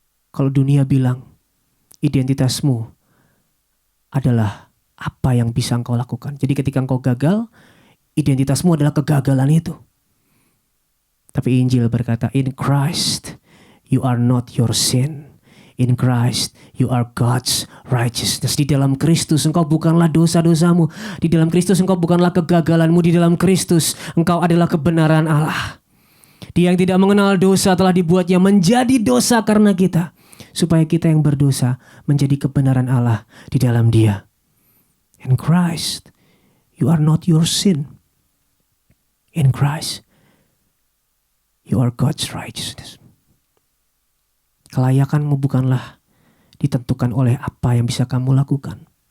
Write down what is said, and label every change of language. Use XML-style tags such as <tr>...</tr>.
<id>Kalau dunia bilang identitasmu adalah apa yang bisa engkau lakukan. Jadi ketika engkau gagal, identitasmu adalah kegagalan itu. Tapi Injil berkata,</id> <en>in Christ you are not your sin. In Christ you are God's righteousness.</en> <id>Di dalam Kristus engkau bukanlah dosa-dosamu. Di dalam Kristus engkau bukanlah kegagalanmu. Di dalam Kristus engkau adalah kebenaran Allah. Dia yang tidak mengenal dosa telah dibuatnya menjadi dosa karena kita, supaya kita yang berdosa menjadi kebenaran Allah di dalam Dia.</id> <en>In Christ you are not your sin. In Christ you are God's righteousness.</en> <id>Kelayakanmu bukanlah ditentukan oleh apa yang bisa kamu lakukan.</id>